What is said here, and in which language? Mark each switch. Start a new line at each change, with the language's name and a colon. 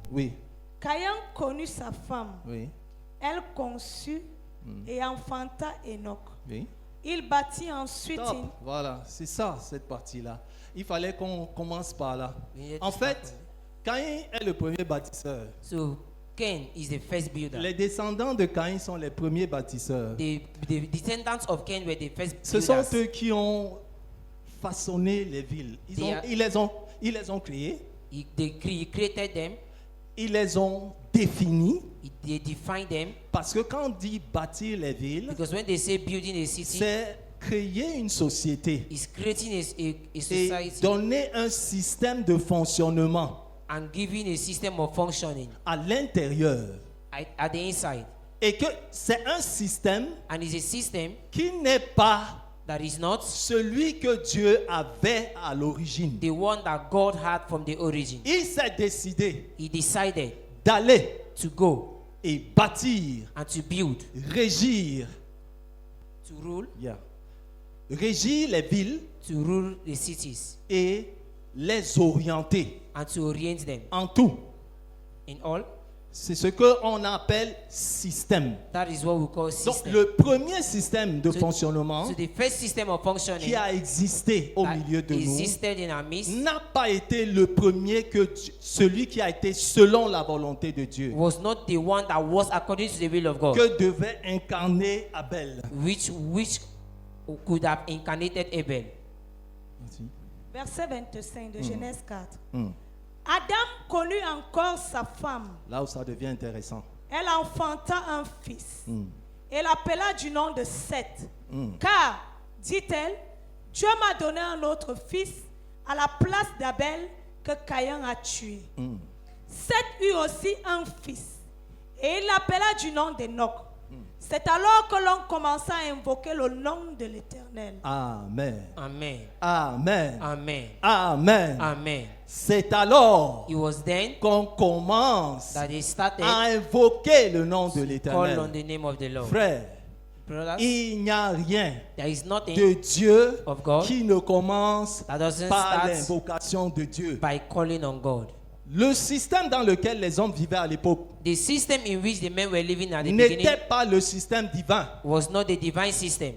French: Oui, Caïn connut sa femme. oui, Elle conçut et enfanta Enoch. oui. Il bâtit ensuite Stop. une... Voilà, c'est ça, cette partie-là. Il fallait qu'on commence par là.
English: We need to
French: En
English: start
French: fait,
English: from
French: Caïn est le premier bâtisseur.
English: So Cain is the first builder.
French: Les descendants de Caïn sont les premiers bâtisseurs.
English: The descendants of Cain were the first
French: Ce sont
English: builders.
French: eux qui ont façonné les villes. Ils les ont créées,
English: He created them.
French: ils les ont définies.
English: They defined them.
French: Parce que quand on dit bâtir les villes,
English: Because when they say building a city,
French: c'est créer une société
English: it's creating a
French: et
English: society
French: donner un système de fonctionnement
English: and giving a system of functioning
French: à l'intérieur.
English: at the inside.
French: Et que c'est un système
English: And it's a system
French: qui n'est pas
English: that is not
French: celui que Dieu avait à l'origine.
English: the one that God had from the origin.
French: Il s'est décidé
English: He decided
French: d'aller
English: to go
French: et bâtir,
English: and to build,
French: régir,
English: to rule,
French: régir les villes
English: to rule the cities,
French: et les orienter
English: and to orient them
French: en tout.
English: in all.
French: C'est ce qu'on appelle système.
English: That is what we call
French: Donc
English: system.
French: le premier système de
English: So-
French: fonctionnement
English: So the first system of functioning
French: qui a existé au
English: that
French: milieu de nous
English: existed in our midst
French: n'a pas été le premier que celui qui a été selon la volonté de Dieu,
English: was not the one that was according to the will of God,
French: que devait incarner Abel.
English: which could have incarnated Abel.
French: Verset 25 de Genèse 4. Hmm. Adam connut encore sa femme. Là où ça devient intéressant. Elle enfanta un fils. Hmm. Et l'appela du nom de Seth. Hmm. Car, dit-elle, Dieu m'a donné un autre fils à la place d'Abel que Caïn a tué. Hmm. Seth eut aussi un fils. Et il l'appela du nom d'Enoch. C'est alors que l'on commença à invoquer le nom de l'Éternel. Amen. Amen. Amen. Amen. Amen. Amen. C'est alors
English: It was then
French: qu'on commence
English: that they started
French: à invoquer le nom de
English: to call on
French: l'Éternel.
English: the name of the Lord.
French: Frère,
English: Brothers,
French: il n'y a rien
English: there is nothing
French: de Dieu
English: of God
French: qui ne commence
English: that doesn't
French: par
English: start
French: l'invocation de Dieu.
English: by calling on God.
French: Le système dans lequel les hommes vivaient à l'époque
English: The system in which the men were living at the
French: n'était
English: beginning
French: pas le système divin.
English: was not the divine system.